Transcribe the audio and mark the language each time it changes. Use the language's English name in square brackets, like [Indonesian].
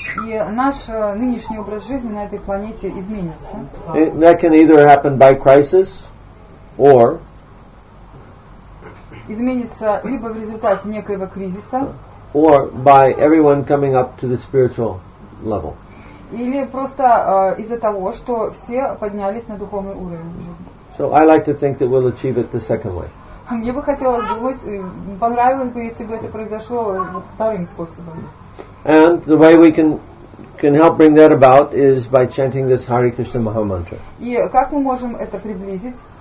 [Russian] И наш нынешний образ жизни на этой планете изменится. [English] And that can either happen by crisis or [Russian] изменится либо в результате некоего кризиса, [English] or by everyone coming up to the spiritual level. [Russian] Или просто из-за того, что все поднялись на духовный уровень жизни. [English] So I like to think that we'll achieve it the second way. [Russian] Мне бы хотелось думать, понравилось бы, если бы это произошло вот вторым способом. [English] And the way we can help bring that about is by chanting this Hare Krishna Maha Mantra. [Russian] И как мы можем это приблизить?